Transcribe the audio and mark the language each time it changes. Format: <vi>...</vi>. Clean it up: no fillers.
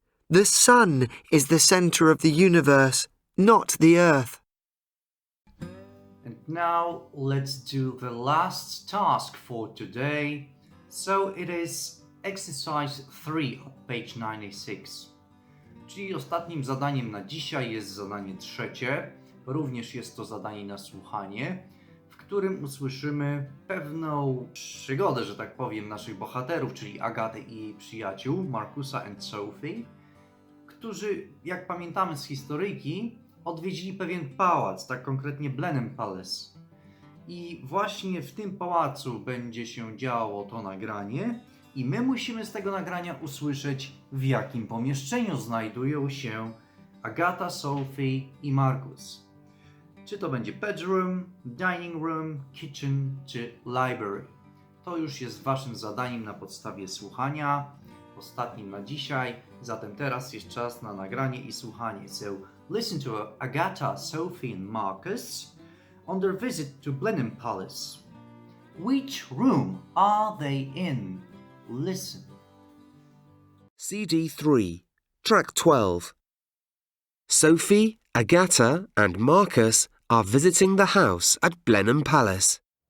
<en>The sun is the centre of the universe, not the earth. And now let's do the last task for today. So it is exercise 3 on page 96.</en> <pl>Czyli ostatnim zadaniem na dzisiaj jest zadanie trzecie. Również jest to zadanie na słuchanie, w którym usłyszymy pewną przygodę, że tak powiem, naszych bohaterów, czyli Agaty i jej przyjaciół, Markusa and Sophie, którzy, jak pamiętamy z historyjki, odwiedzili pewien pałac, tak konkretnie Blenheim Palace. I właśnie w tym pałacu będzie się działo to nagranie i my musimy z tego nagrania usłyszeć, w jakim pomieszczeniu znajdują się Agata, Sophie i Markus. Czy to będzie bedroom, dining room, kitchen czy library. To już jest waszym zadaniem na podstawie słuchania, ostatnim na dzisiaj. Zatem teraz jest czas na nagranie i słuchanie.</pl> <en>So listen to Agata, Sophie and Marcus on their visit to Blenheim Palace. Which room are they in? Listen. CD3, track 12. Sophie, Agata, and Marcus are visiting the house at Blenheim Palace.</en>